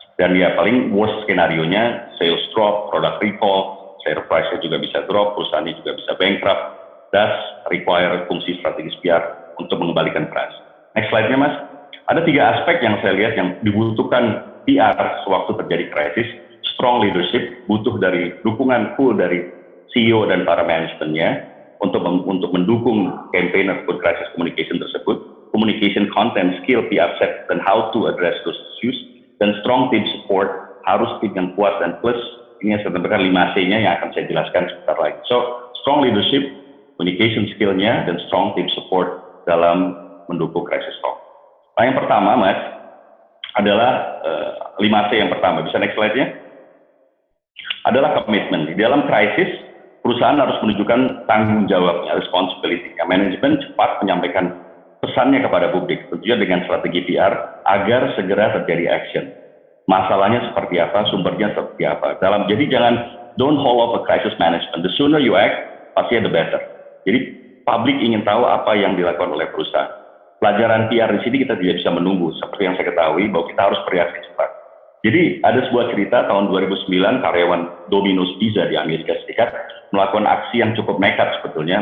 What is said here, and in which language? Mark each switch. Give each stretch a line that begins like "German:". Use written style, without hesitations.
Indonesian: Dan ya paling worst skenario-nya
English: sales drop, product recall, share price-
Indonesian: nya juga bisa drop, perusahaannya juga bisa bankrupt,
English: thus require
Indonesian: fungsi strategis PR untuk mengembalikan trust.
English: Next slide-
Indonesian: nya Mas. Ada 3 aspek yang saya lihat yang dibutuhkan PR sewaktu terjadi krisis.
English: Strong leadership,
Indonesian: butuh dari dukungan full dari CEO dan para manajemennya untuk mendukung campaign ataupun crisis communication tersebut.
English: Communication content, skill, PR set, dan how to address those issues.
Indonesian: Dan
English: strong team support,
Indonesian: harus tim yang kuat dan plus ini yang sebenarnya 5C-nya yang akan saya jelaskan sebentar lagi.
English: So, strong leadership, communication skill-
Indonesian: nya, dan
English: strong team support
Indonesian: dalam mendukung
English: crisis talk.
Indonesian: Nah, yang pertama, Mas, adalah 5C yang pertama. Bisa next slide-nya? Adalah komitmen. Di dalam krisis, perusahaan harus menunjukkan tanggung jawabnya, responsibility. Manajemen cepat menyampaikan pesannya kepada publik, tentunya dengan strategi PR, agar segera terjadi action. Masalahnya seperti apa, sumbernya seperti apa. Jadi jangan
English: don't hold up a crisis management. The sooner you act,
Indonesian: pasti
English: the better.
Indonesian: Jadi publik ingin tahu apa yang dilakukan oleh perusahaan. Pelajaran PR di sini kita tidak bisa menunggu. Seperti yang saya ketahui bahwa kita harus bereaksi cepat. Jadi ada sebuah cerita tahun 2009 karyawan Domino's Pizza di Amerika Serikat melakukan aksi yang cukup nekat sebetulnya.